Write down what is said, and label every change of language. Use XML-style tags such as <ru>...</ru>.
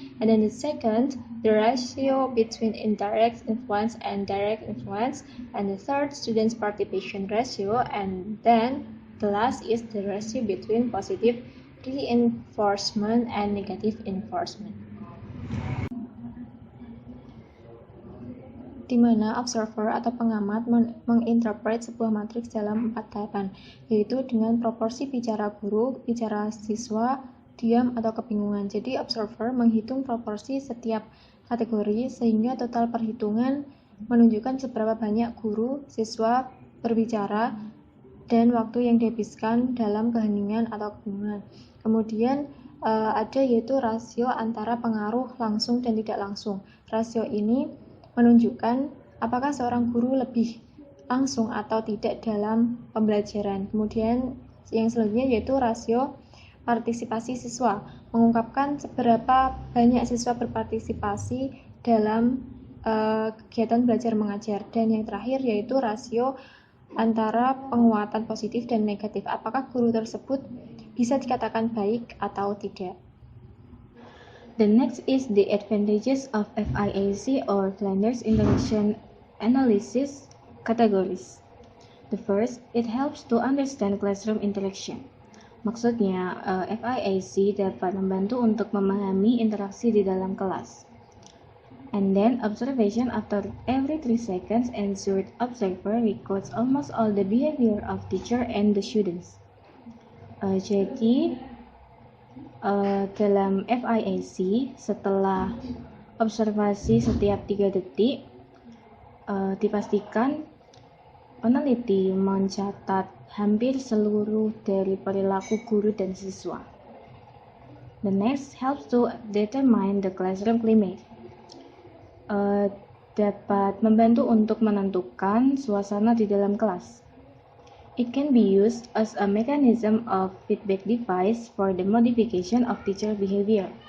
<en>And then the second, the ratio between indirect influence and direct influence. And the third, students' participation ratio. And then the last is the ratio between positive reinforcement and negative reinforcement.</en> <id>Di mana observer atau pengamat menginterpret sebuah matriks dalam 4 tahapan, yaitu dengan proporsi bicara guru, bicara siswa, diam atau kebingungan. Jadi observer menghitung proporsi setiap kategori sehingga total perhitungan menunjukkan seberapa banyak guru, siswa berbicara dan waktu yang dihabiskan dalam keheningan atau kebingungan. Kemudian ada yaitu rasio antara pengaruh langsung dan tidak langsung. Rasio ini menunjukkan apakah seorang guru lebih langsung atau tidak dalam pembelajaran. Kemudian yang selanjutnya yaitu rasio partisipasi siswa, mengungkapkan seberapa banyak siswa berpartisipasi dalam kegiatan belajar mengajar. Dan yang terakhir yaitu rasio antara penguatan positif dan negatif, apakah guru tersebut bisa dikatakan baik atau tidak.</id> <en>The next is the advantages of FIAC or Flanders Interaction Analysis categories. The first, it helps to understand classroom interaction.</en> <id>Maksudnya, FIAC dapat membantu untuk memahami interaksi di dalam kelas.</id> <en>And then, observation after every 3 seconds ensured observer records almost all the behavior of teacher and the students.</en> <id>Jadi, Dalam FIAC, setelah observasi setiap 3 detik, dipastikan peneliti mencatat hampir seluruh dari perilaku guru dan siswa.</id> <en>The next helps to determine the classroom climate.</en> <id>Dapat membantu untuk menentukan suasana di dalam kelas.</id> <en>It can be used as a mechanism of feedback device for the modification of teacher behavior.</en>